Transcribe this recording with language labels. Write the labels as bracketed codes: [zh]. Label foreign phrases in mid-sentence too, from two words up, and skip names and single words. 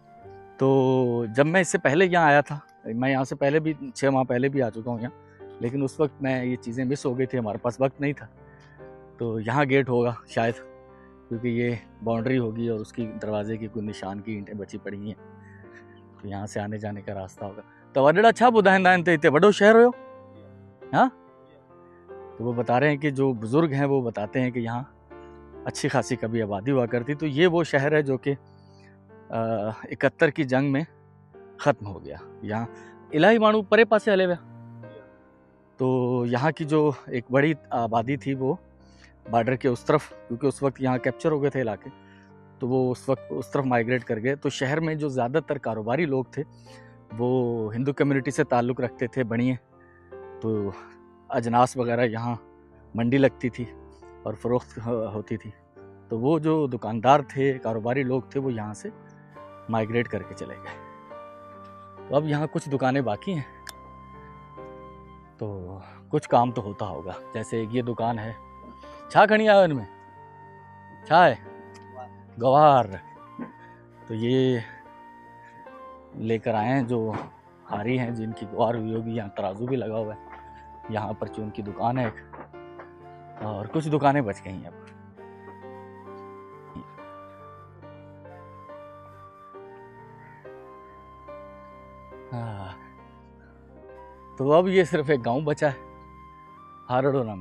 [hi] तो जब मैं इससे पहले यहाँ आया था, मैं यहाँ से पहले भी 6 माह पहले भी आ चुका हूँ यहाँ, लेकिन उस वक्त मैं ये चीज़ें मिस हो गई थी, हमारे पास वक्त नहीं था। तो यहाँ गेट होगा शायद, क्योंकि ये बाउंड्री होगी और उसकी दरवाजे की कोई निशान की ईंटें बची पड़ी हैं, तो यहाँ से आने जाने का रास्ता होगा। [sd] तो वॾड़ा छा ॿुधाईंदा आहिनि त हिते वॾो शहर हुयो? [hi] हाँ, तो वो बता रहे हैं कि जो बुज़ुर्ग हैं वो बताते हैं कि यहाँ अच्छी खासी कभी आबादी हुआ करती। तो ये वो शहर है जो कि 71 की जंग में ख़त्म हो गया। [sd] यहाँ इलाही माण्हू परे पासे हले विया। [hi] तो यहाँ की जो एक बड़ी आबादी थी वो बॉर्डर के उस तरफ, क्योंकि उस वक्त यहाँ कैप्चर हो गए थे इलाके, तो वो उस वक्त उस तरफ माइग्रेट कर गए। तो शहर में जो ज़्यादातर कारोबारी लोग थे वो हिंदू कम्युनिटी से ताल्लुक़ रखते थे, बनिए। तो अजनास वगैरह यहाँ मंडी लगती थी और फ़रोख्त होती थी। तो वो जो दुकानदार थे, कारोबारी लोग थे, वो यहाँ से माइग्रेट करके चले गए। तो अब यहाँ कुछ दुकानें बाकी हैं, तो कुछ काम तो होता होगा। जैसे ये दुकान है, [sd] छा खणी आयो इनमें? छा है? [hi] गवार। तो ये लेकर आए हैं जो हारी हैं, जिनकी गवार हुई होगी। यहाँ तराजू भी लगा हुआ है। यहाँ पर चून की दुकान है एक, और कुछ दुकानें बच गई हैं अब। हाँ, तो अब ये सिर्फ एक गांव बचा है, हारड़ो नामी।